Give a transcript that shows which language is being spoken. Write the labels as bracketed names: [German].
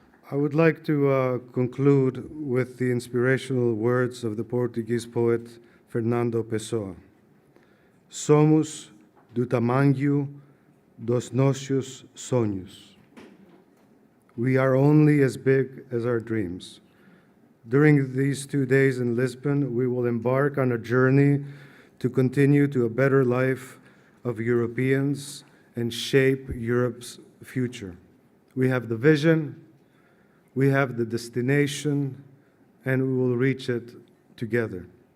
[English] I would like to conclude with the inspirational words of the Portuguese poet Fernando Pessoa. [Portuguese] Somos do tamanho dos nossos sonhos. [English] We are only as big as our dreams. During these 2 days in Lisbon, we will embark on a journey to continue to a better life of Europeans and shape Europe's future. We have the vision, we have the destination, and we will reach it together.